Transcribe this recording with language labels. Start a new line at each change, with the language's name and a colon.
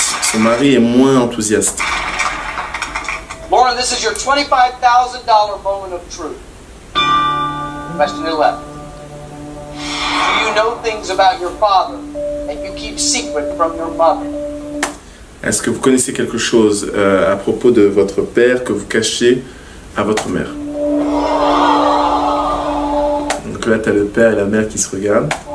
French: Son mari est moins enthousiaste.
English: Lauren, this is your $25,000 moment of truth. Question 11. Do you know things about your father that you keep secret from your mother?
French: Est-ce que vous connaissez quelque chose à propos de votre père que vous cachez à votre mère? Donc là, tu as le père et la mère qui se regardent.